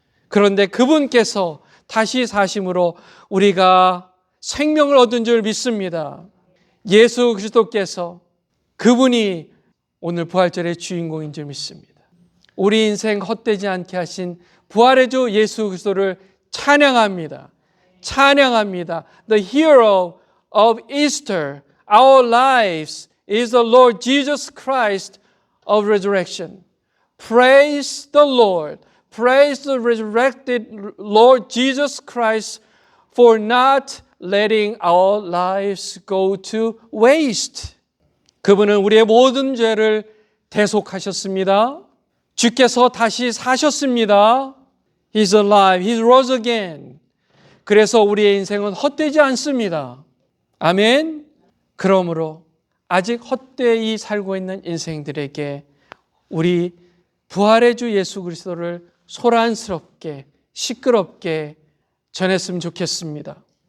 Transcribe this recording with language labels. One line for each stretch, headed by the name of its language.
Korean: 그런데 그분께서 다시 사심으로 우리가 생명을 얻은 줄 믿습니다. 예수 그리스도께서 그분이 오늘 부활절의 주인공인 줄 믿습니다. 우리 인생 헛되지 않게 하신 부활의 주 예수 그리스도를 찬양합니다. 찬양합니다.
English: The hero of Easter, our lives, is the Lord Jesus Christ of resurrection. Praise the Lord. Praise the resurrected Lord Jesus Christ for not letting our lives go to waste.
Korean: 그분은 우리의 모든 죄를 대속하셨습니다. 주께서 다시 사셨습니다.
English: He's alive. He rose again.
Korean: 그래서 우리의 인생은 헛되지 않습니다. 아멘. 그러므로 아직 헛되이 살고 있는 인생들에게 우리 부활의 주 예수 그리스도를 소란스럽게 시끄럽게 전했으면 좋겠습니다.